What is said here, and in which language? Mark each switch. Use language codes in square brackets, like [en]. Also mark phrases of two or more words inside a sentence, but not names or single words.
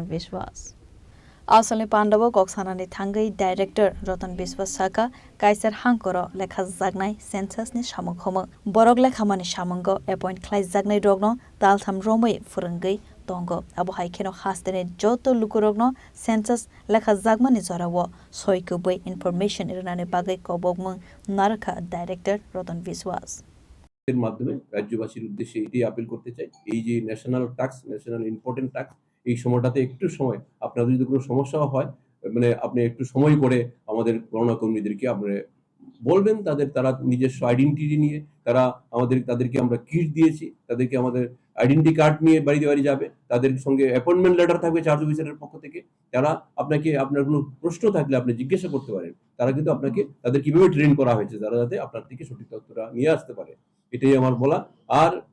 [trp] Biswas Asali Pandava koksanani thangui director Ratan Biswas saka kaiser hangkoro lekha jagnai census ni samungkhoma borok lekhamani samungo appoint khlai jagnai rogno daltham romai furungai tongo abo haikeno hastene joto lukurogno census lekha jagmani jorawo soikubui information irnane bagai kobogmung naraka director Ratan Biswas [bn] এর মাধ্যমে রাজ্যবাসীর উদ্দেশ্যে এটি আপিল করতে চাই এই যে [en] national task national important task [bn] এই সময়টাতে একটু সময় আপনাদের যদি কোনো সমস্যা হয় মানে আপনি একটু সময় করে আমাদের গণনা কর্মীদেরকে আপনি বলবেন তারা নিজস্ব আইডেন্টিটি নিয়ে তাদেরকে আমরা কিট দিয়েছি তাদেরকে আমাদের [en] identity card [bn] নিয়ে বাড়ি যাবে তাদের সঙ্গে [en] appointment letter [bn] থাকবে [en] charge officer's [bn] পক্ষ থেকে তারা আপনার কোনো প্রশ্ন থাকলে আপনি জিজ্ঞাসা করতে পারেন তারা কিন্তু তাদের কিভাবে ট্রেন করা হয়েছে যারা যাতে আপনার থেকে সঠিক তথ্যটা নিয়ে আসতে পারে এটাই আমার বলা আর